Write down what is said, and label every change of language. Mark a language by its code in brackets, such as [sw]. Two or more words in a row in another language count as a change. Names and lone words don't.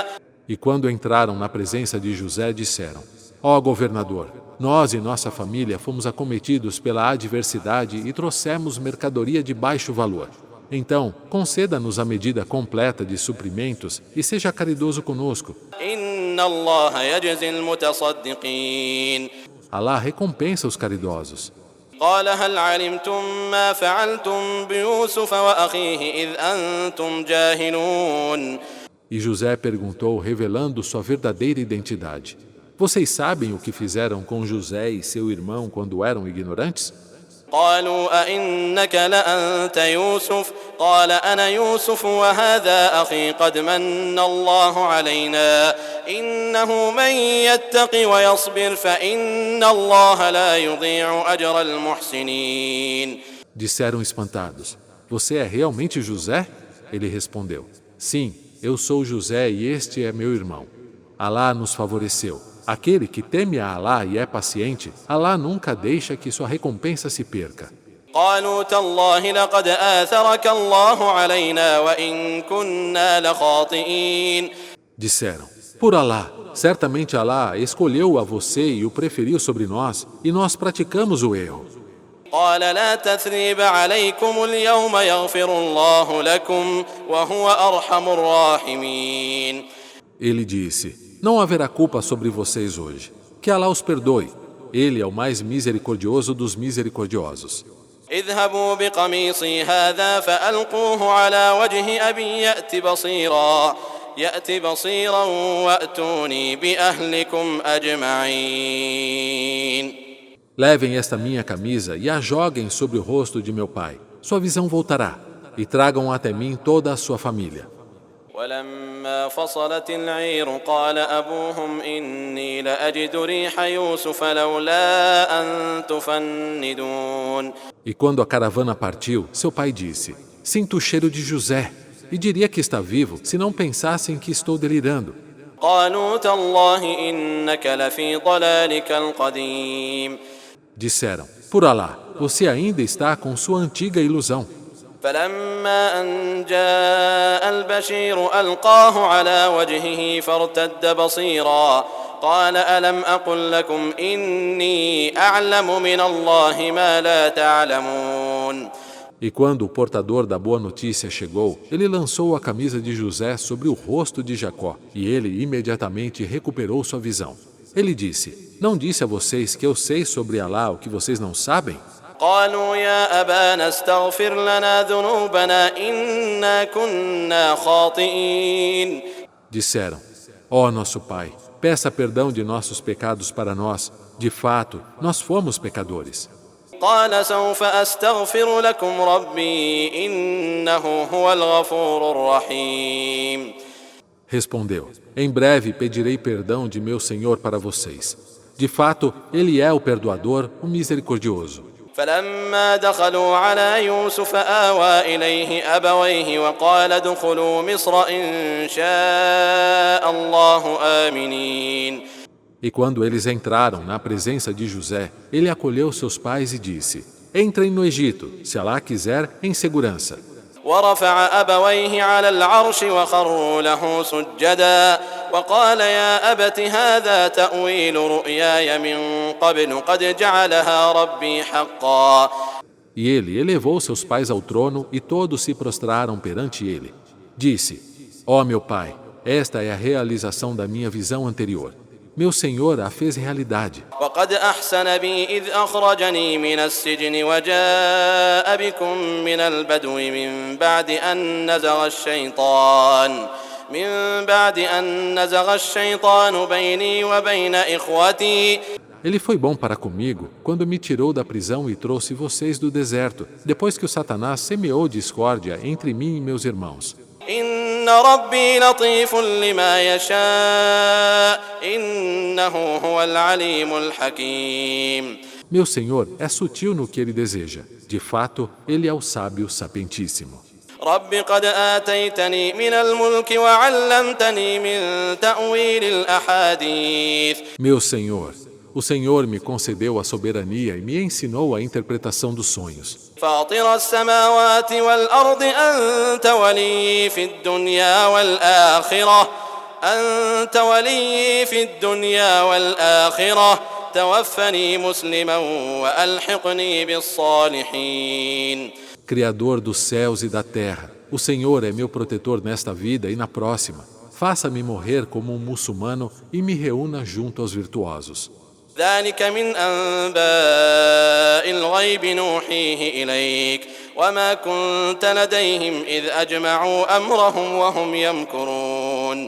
[pt] E quando entraram na presença de José, disseram: Ó governador, nós e nossa família fomos acometidos pela adversidade e trouxemos mercadoria de baixo valor. Então, conceda-nos a medida completa de suprimentos e seja caridoso conosco. Alá recompensa os caridosos. [ar] قال هل علمتم ما فعلتم بيوسف وأخيه إذ أنتم جاهلون. [pt] E José perguntou, revelando sua verdadeira identidade: Vocês sabem o que fizeram com José e seu irmão quando eram ignorantes? [ar] قالوا أئنك لأنت يوسف قال أنا يوسف وهذا أخي قد من الله علينا إنه من يتق ويصبر فإن الله لا يضيع أجر المحسنين. [pt] Disseram espantados: Você é realmente José? Ele respondeu: Sim, eu sou José e este é meu irmão. Alá nos favoreceu. Aquele que teme a Alá e é paciente, Alá nunca deixa que sua recompensa se perca. [ar] قالوا تالله لقد آثرك الله علينا وإن كنا لخاطئين. [pt] Disseram: Por Alá, certamente Alá escolheu a você e o preferiu sobre nós, e nós praticamos o erro. [ar] قال لا تثريب عليكم اليوم يغفر الله لكم وهو أرحم الراحمين. [pt] Ele disse: Não haverá culpa sobre vocês hoje. Que Alá os perdoe. Ele é o mais misericordioso dos misericordiosos. [ar] اذهبوا بقميصي هذا فألقوه على وجه أبي يأت بصيرا وأتوني بأهلكم أجمعين. [pt] Levem esta minha camisa e a joguem sobre o rosto de meu pai. Sua visão voltará. E tragam até mim toda a sua família. [ar] ولما فصلت العير قال أبوهم إني لأجد ريح يوسف لولا أن تفندون. [pt] E quando a caravana partiu, seu pai disse: Sinto o cheiro de José, e diria que está vivo se não pensassem que estou delirando. [ar] قالوا تالله إنك لفي ضلالك القديم. [pt] Disseram: Por Alá, você ainda está com sua antiga ilusão. [ar] فلما أن جاء البشير ألقاه على وجهه فارتد بصيرا قال ألم أقل لكم إني أعلم من الله ما لا تعلمون. [pt] E quando o portador da boa notícia chegou, ele lançou a camisa de José sobre o rosto de Jacó, e ele imediatamente recuperou sua visão. Ele disse: Não disse a vocês que eu sei sobre Alá o que vocês não sabem? [ar] قالوا يا أبانا استغفر لنا ذنوبنا إنا كنا خاطئين. [pt] Disseram: Ó nosso pai, peça perdão de nossos pecados para nós. De fato, nós fomos pecadores. [ar] قال سوف أستغفر لكم ربي إنه هو الغفور الرحيم. [pt] Respondeu: Em breve pedirei perdão de meu Senhor para vocês. De fato, Ele é o perdoador, o misericordioso. [ar] فلما دخلوا على يوسف آوى إليه أبويه وقال ادخلوا مصر إن شاء الله آمنين. [pt] E quando eles entraram na presença de José, ele acolheu seus pais e disse: Entrem no Egito, se Alá quiser, em segurança. [ar] ورفع أبويه على العرش وخروا له سجدا وقال يا أبت هذا تأويل رؤياي من قبل قد جعلها ربي حقا. [pt] E ele elevou seus pais ao trono e todos se prostraram perante ele. Disse: Ó meu pai, esta é a realização da minha visão anterior. Meu Senhor a fez realidade. [ar] وقد أحسن بي إذ أخرجني من السجن وجاء بكم من البدو من بعد أن نزغ الشيطان بيني وبين إخوتي. [pt] Ele foi bom para comigo quando me tirou da prisão e trouxe vocês do deserto, depois que o Satanás semeou discórdia entre mim e meus irmãos. [ar] إن ربي لطيف لما يشاء إنه هو العليم الحكيم. [pt] Meu Senhor é sutil no que Ele deseja. De fato, Ele é o sábio sapientíssimo. [ar] رب قد آتيتني من الملك وعلمتني من تأويل الأحاديث. [pt] Meu Senhor, o Senhor me concedeu a soberania e me ensinou a interpretação dos sonhos. [ar] فاطر السماوات والأرض أنت ولي في الدنيا والآخرة توفني مسلما وألحقني بالصالحين. [pt] Criador dos céus e da terra, o Senhor é meu protetor nesta vida e na próxima. Faça-me morrer como um muçulmano e me reúna junto aos virtuosos. [ar] ذلك من أنباء الغيب نوحيه إليك وما كنت لديهم إذ أجمعوا أمرهم وهم يمكرون.